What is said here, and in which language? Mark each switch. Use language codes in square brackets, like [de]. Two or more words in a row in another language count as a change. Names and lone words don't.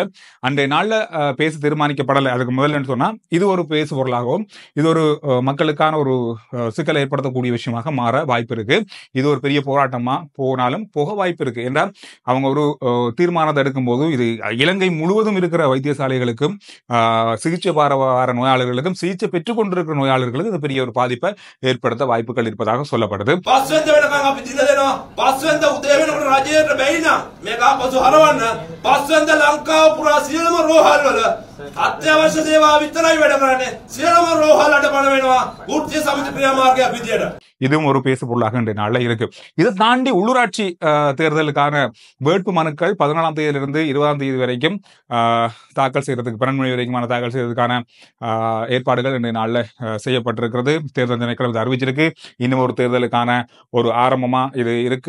[ta] அன்றைய நாள்ல பேசி தீர்மானிக்கப்படலை அதுக்கு முதல்ல சொன்னா இது ஒரு பேசு பொருளாகவும் இது ஒரு மக்களுக்கான ஒரு சிக்கலை ஏற்படுத்தக்கூடிய விஷயமாக மாற வாய்ப்பு இருக்கு. இது ஒரு பெரிய போராட்டமா போனாலும் போக வாய்ப்பு இருக்கு. என்றால் அவங்க ஒரு தீர்மானத்தை எடுக்கும் போது இது இலங்கை முழுவதும் இருக்கிற வைத்தியசாலைகளுக்கும் சிகிச்சை வர நோயாளர்களுக்கும் சிகிச்சை பெற்றுக் கொண்டிருக்கிற நோயாளர்களுக்கு இது பெரிய ஒரு பாதிப்பை ஏற்படுத்த வாய்ப்புகள் இருப்பதாக சொல்லப்படுது. [si] මේක ආපසු හරවන්න පස්වෙන්ද ලංකාව පුරා සියලුම රෝහල් වල අත්‍යවශ්‍ය සේවා විතරයි වැඩ කරන්නේ. සියලුම රෝහල් අඩපණ වෙනවා වෘත්තීය සමිති ක්‍රියාමාර්ගයක් විදියට. [ta] இதுவும் ஒரு பேசு பொருளாக இன்றைய நாளில் இருக்கு. இதை தாண்டி உள்ளூராட்சி தேர்தலுக்கான வேட்பு மனுக்கள் 14ஆம் தேதியிலிருந்து 20ஆம் தேதி வரைக்கும் தாக்கல் செய்யறதுக்கு 12 மணி வரைக்குமான தாக்கல் செய்யறதுக்கான ஏற்பாடுகள் இன்றைய நாளில் செய்யப்பட்டிருக்கிறது. தேர்தல் திணைக்களம் அறிவிச்சிருக்கு. இன்னும் ஒரு தேர்தலுக்கான ஒரு ஆரம்பமா இது இருக்கு.